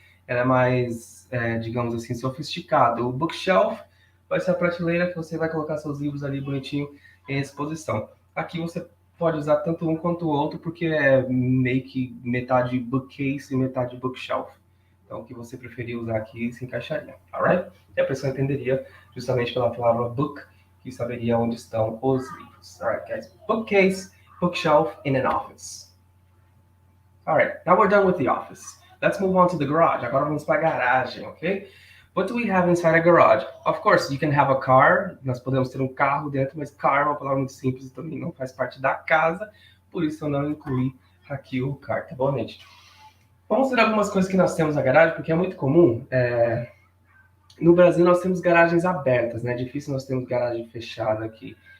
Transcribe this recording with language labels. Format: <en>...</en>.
<pt>Ela é mais, digamos assim, sofisticada. O bookshelf vai ser a prateleira que você vai colocar seus livros ali bonitinho em exposição. Aqui você pode usar tanto um quanto o outro, porque é meio que metade bookcase e metade bookshelf. Então, o que você preferir usar aqui se encaixaria, alright? E a pessoa entenderia justamente pela palavra book, que saberia onde estão os livros.</pt> <en>Alright, guys. Bookcase, bookshelf in an office. Alright, now we're done with the office. Let's move on to the garage.</en> <pt>Agora vamos para a garagem, ok?</pt> <en>What do we have inside a garage? Of course, you can have a car.</en> <pt>Nós podemos ter um carro dentro, mas car é uma palavra muito simples e também não faz parte da casa. Por isso eu não incluí aqui o car, tá bom, gente? Vamos ver algumas coisas que nós temos na garagem, porque é muito comum. No Brasil nós temos garagens abertas, né? É difícil nós termos garagem fechada aqui.</pt>